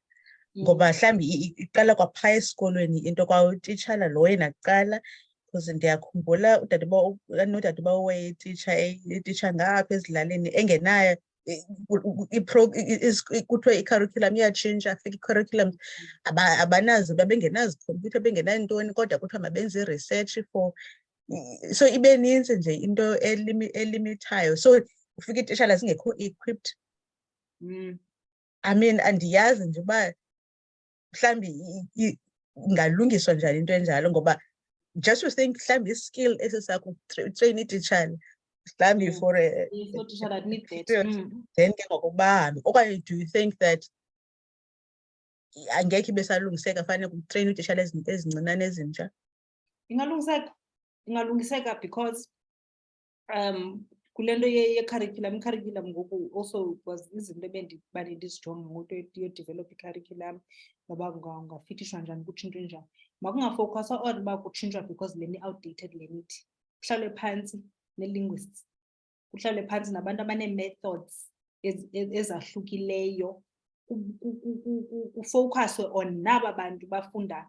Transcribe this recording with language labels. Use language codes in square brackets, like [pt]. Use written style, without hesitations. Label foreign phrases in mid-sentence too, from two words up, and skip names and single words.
[xh] Ngoba mhlawumbi iqala kwaphaya esikolweni into kwawutitshala lo yena kuqala, because ndiyakhumbula nodadobawo wayetitsha ngapha ezilalini engenayo kuthiwe i-curriculum iyatshintsha, afika i-curriculum abanazo, babengenazo ikhompyutha bengenantoni, kodwa kuthiwa mabenze i- [en] research for. [xh] So ibe ninzi nje into elimithayo, so ufika iititshala zingekho equipped. [en] I mean [xh] andiyazi nje uba mhlawumbi ingalungiswa njani into enjalo, ngoba [en] just to think [xh] mhlawumbi i-skill esisakutrain iititshala mhlawumbi for [en] that need that. [xh] Then ke ngoku bahambe. Okanye [en] do you think that [xh] angekhe besalungiseka, fanele kutrain iititshala ezincinane ezintsha? Ingalungiseka because kule nto ye-curriculum ngoku [en] also was [xh] izinto bendizijonga ngoku yodevelopha i-curriculum noba kungafitishwa njani, kutshintshwe njani. Makungafokhuswa on uba kutshintshwa because le outdated le nithi. Kuhlalwe phantsi ne-linguists, kuhlalwe phantsi nabantu abanee-methods ezahlukileyo, kufokhuswe on naba bantu bafunda